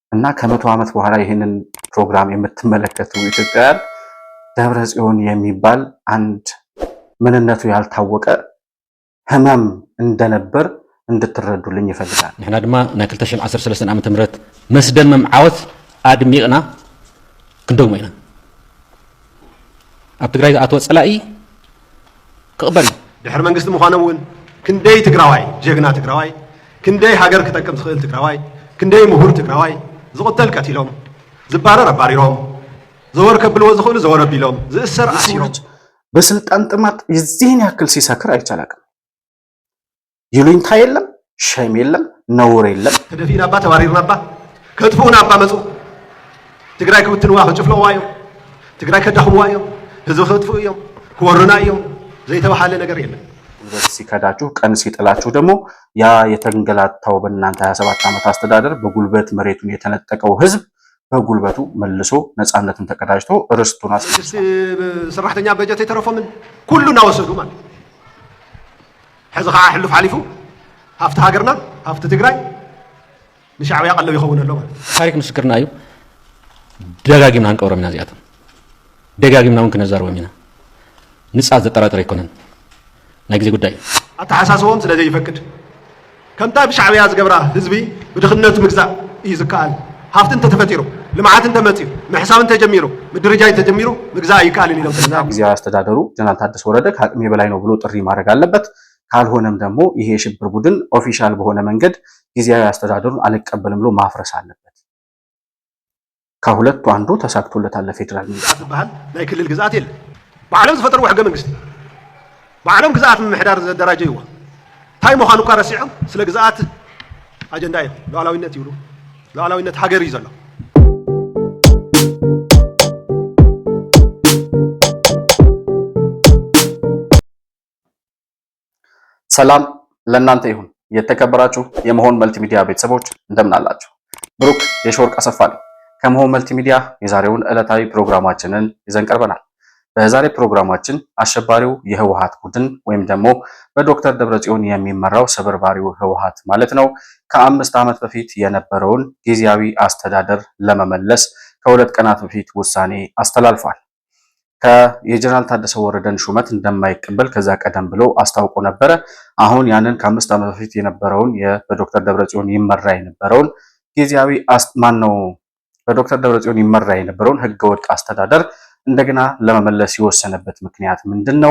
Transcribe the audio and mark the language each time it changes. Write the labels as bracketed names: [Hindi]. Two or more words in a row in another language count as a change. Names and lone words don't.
[Amharic] እና ከመቶ ዓመት በኋላ ይህንን ፕሮግራም የምትመለከቱ ኢትዮጵያውያን ደብረጽዮን የሚባል አንድ ምንነቱ ያልታወቀ ህመም እንደነበር እንድትረዱልኝ ይፈልጋል። [Tigrinya] ንሕና ድማ ናይ 2013 ዓመተ ምህረት መስደመም ዓወት አድሚቅና ክንደግሞ ኢና ኣብ ትግራይ ዝኣተወ ፀላኢ ክቕበል ድሕሪ መንግስቲ ምዃኖም እውን ክንደይ ትግራዋይ ጀግና ትግራዋይ ክንደይ ሃገር ክጠቅም ዝኽእል ትግራዋይ ክንደይ ምሁር ትግራዋይ ዝቕተል ቀቲሎም ዝባረር አባሪሮም ዘወር ከብልዎ ዝኽእሉ ዘወር አቢሎም ዝእሰር አሲሮም [Amharic] በስልጣን ጥማት የዚህን ያክል ሲሰክር አይቻላቅም። ይሉኝታ የለም፣ ሸም የለም፣ ነውር የለም። [Tigrinya] ተደፊና አባ ተባሪርና አባ ከጥፉና አባ መጹ ትግራይ ክብትንዋ ከጭፍለዋ እዮም ትግራይ ከዳኽምዋ እዮም ህዝብ ከጥፉ እዮም ክወሩና እዮም ዘይተባሃለ ነገር የለም። [Amharic] ሲከዳችሁ ቀን ሲጥላችሁ ደግሞ ያ የተንገላታው በእናንተ 27 ዓመት አስተዳደር በጉልበት መሬቱን የተነጠቀው ህዝብ በጉልበቱ መልሶ ነፃነቱን ተቀዳጅቶ ርስቱን [Tigrinya] ሰራሕተኛ በጀት የተረፈምን ኩሉና ወሰዱ ማለት ሕዚ ከዓ ሕልፍ ሓሊፉ ሃፍቲ ሃገርና ሃፍቲ ትግራይ ንሻዕብያ ቀለብ ይኸውን ኣሎ ማለት ታሪክ ምስክርና እዩ። ደጋጊምና እንቀብሮም ኢና እዚኣቶም ደጋጊምና እውን ክነዛረቦም ኢና ንፃት ዘጠራጥር ኣይኮነን ናይ ግዜ ጉዳይ ኣተሓሳስቦም ስለ ዘይፈቅድ ከምታ ብሻዕብያ ዝገብራ ህዝቢ ብድኽነቱ ምግዛእ እዩ ዝከኣል ሃፍቲ እንተተፈጢሩ ልምዓት እንተመፂኡ ምሕሳብ እንተጀሚሩ ምድርጃይ እንተጀሚሩ ምግዛእ ይከኣልን ኢሎም [Amharic] ጊዜያዊ አስተዳደሩ ጀነራል ታደሰ ወረደ ከአቅሜ በላይ ነው ብሎ ጥሪ ማድረግ አለበት። ካልሆነም ደግሞ ይሄ የሽብር ቡድን ኦፊሻል በሆነ መንገድ ጊዜያዊ አስተዳደሩን አልቀበልም ብሎ ማፍረስ አለበት። ከሁለቱ አንዱ ተሳክቶለታል። ፌደራል [Tigrinya] መንግስት ባህል ናይ ክልል ግዛት የለ በዓለም ዝፈጠሩ ሕገ መንግስቲ በዓለም ግዛት ምምሕዳር ዘደራጀ ይዋ ታይ ምዃኑ እኳ ረሲዖም ስለ ግዛት አጀንዳ እዮም ሉዓላዊነት ይብሉ ሉዓላዊነት ሃገር እዩ ዘሎ። [Amharic] ሰላም ለእናንተ ይሁን። የተከበራችሁ የመሆን መልቲሚዲያ ቤተሰቦች እንደምን አላችሁ? ብሩክ የሾርቅ አሰፋ ነኝ ከመሆን መልቲሚዲያ የዛሬውን ዕለታዊ ፕሮግራማችንን ይዘን ቀርበናል። በዛሬ ፕሮግራማችን አሸባሪው የህወሓት ቡድን ወይም ደግሞ በዶክተር ደብረጽዮን የሚመራው ሰበርባሪው ህወሓት ማለት ነው ከ5 ዓመት በፊት የነበረውን ጊዜያዊ አስተዳደር ለመመለስ ከሁለት ቀናት በፊት ውሳኔ አስተላልፏል። የጀነራል ታደሰ ወረደን ሹመት እንደማይቀበል ከዛ ቀደም ብሎ አስታውቆ ነበረ። አሁን ያንን ከ5 ዓመት በፊት የነበረውን በዶክተር ደብረጽዮን ይመራ የነበረውን ጊዜያዊ በዶክተር ደብረጽዮን ይመራ የነበረውን ህገወጥ አስተዳደር እንደገና ለመመለስ የወሰነበት ምክንያት ምንድነው?